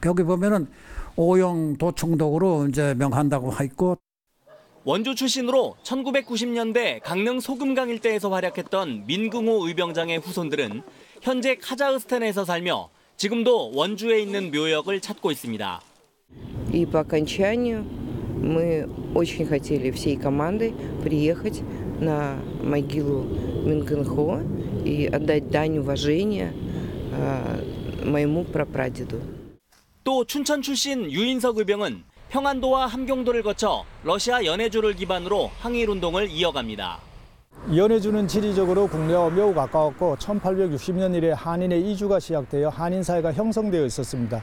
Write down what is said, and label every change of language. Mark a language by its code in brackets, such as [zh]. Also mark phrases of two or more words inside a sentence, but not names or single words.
[ko] 거기 보면은 오영 도충독으로 이제 명한다고 있고. 원주 출신으로 1990년대 강릉 소금강 일대에서 활약했던 민금호 의병장의 후손들은 현재 카자흐스탄에서 살며 지금도 원주에 있는 묘역을 찾고 있습니다. [ru] И по окончанию мы очень хотели всей командой приехать на могилу Мингэнхо и отдать дань уважения моему прапрадеду. [ko] 또 춘천 출신 유인석 의병은 평안도와 함경도를 거쳐 러시아 연해주를 기반으로 항일운동을 이어갑니다. 연해주는 지리적으로 국내와 매우 가까웠고 1860년 이래 한인의 이주가 시작되어 한인사회가 형성되어 있었습니다.